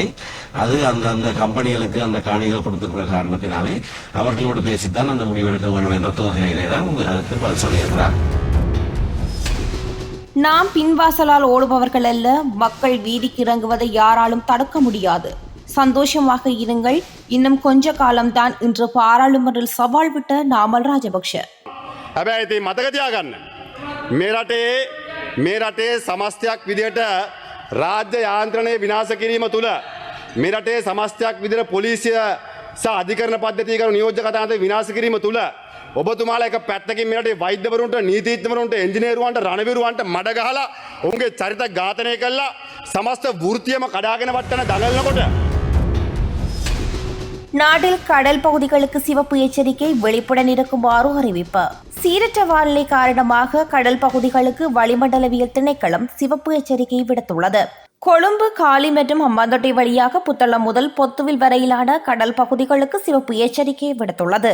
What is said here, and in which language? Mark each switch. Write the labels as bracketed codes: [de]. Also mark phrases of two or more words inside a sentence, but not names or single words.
[ta] அது அந்த கம்பெனிகளுக்கு அந்த காணிகள் கொடுத்திருக்கிற காரணத்தினாலே அவர்களோடு பேசித்தான் அந்த முடிவெடுக்க வேண்டும் என்ற தோகையிலே தான் அதுக்கு பதில் சொல்லியிருக்கிறார். நாம் பின்வாசலால் ஓடுபவர்கள் அல்ல, மக்கள் வீதிக்கு இறங்குவதை யாராலும் தடுக்க முடியாது. சந்தோஷமாக இருங்கள், இன்னும் கொஞ்ச காலம்தான் என்று பாராளுமன்றில் சவால் விட்ட நாமல் ராஜபக்ஷ. [si] හැබැයි ඉතින් මතක තියාගන්න, මේ රටේ සමස්තයක් විදියට රාජ්‍ය යාන්ත්‍රණය විනාශ කිරීම තුළ මේ රටේ සමස්තයක් විදියට පොලිසිය සහ අධිකරණ පද්ධතිය කරන නියෝජ්‍ය කතාන්තර විනාශ කිරීම තුළ ඔබතුමාලා එක පැත්තකින් මේ රටේ වෛද්‍යවරුන්ට, නීතිඥවරුන්ට, එන්ජිනේරුවන්ට, රණවිරුවන්ට මඩ ගහලා ඔවුන්ගේ චරිත ඝාතනය කළා සමස්ත වෘත්තියම කඩාගෙන වට්ටන දඟලනකොට [ta] நாட்டில் கடல் பகுதிகளுக்கு சிவப்பு எச்சரிக்கை, வெளிப்புடன் இருக்குமாறு அறிவிப்பு. சீரற்ற வானிலை காரணமாக கடல் பகுதிகளுக்கு வளிமண்டலவியல் திணைக்களம் சிவப்பு எச்சரிக்கை விடுத்துள்ளது. கொழும்பு, காலி மற்றும் ஹம்பாந்தோட்டை வழியாக புத்தளம் முதல் பொத்துவில் வரையிலான கடல் பகுதிகளுக்கு சிவப்பு எச்சரிக்கை விடுத்துள்ளது.